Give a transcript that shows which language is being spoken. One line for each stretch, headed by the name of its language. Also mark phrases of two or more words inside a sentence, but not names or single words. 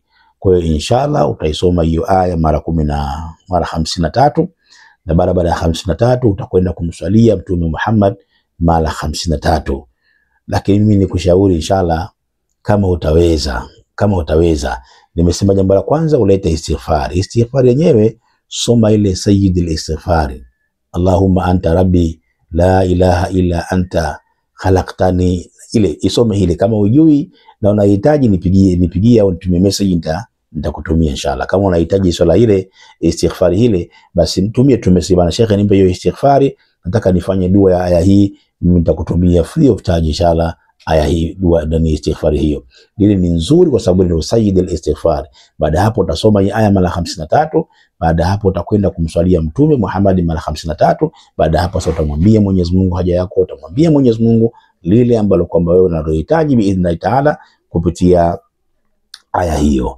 Swahili: Kwa hiyo inshallah utaisoma hiyo aya mara 53, na baada ya 53 utakwenda kumswalia Mtume Muhammad mara 53. Lakini mimi nikushauri inshallah, kama utaweza, nimesema jambo la kwanza ulete istighfar. Istighfar yenyewe soma ile
Arabic: سيد الاستغفار, اللهم أنت ربي لا إله إلا أنت خلقتني,
Swahili: ile isome ile. Kama hujui na unahitaji nipigie au nitumie message, nitakutumia inshallah. Kama unahitaji swala ile istighfari ile, basi nitumie message, bana Sheikh nipe hiyo istighfari, nataka nifanye dua ya aya hii, nitakutumia
English: free of charge
Swahili: inshallah. Aya hii dua ndani istighfari hiyo ile ni nzuri kwa sababu ni
Arabic: سيد الاستغفار.
Swahili: Baada hapo utasoma hii aya mara 53. Baada hapo utakwenda kumswalia Mtume Muhammad mara 53. Baada hapo sasa utamwambia Mwenyezi Mungu haja yako, utamwambia Mwenyezi Mungu lile ambalo kwamba wewe unalohitaji
Arabic: بإذن الله تعالى
Swahili: kupitia aya hiyo.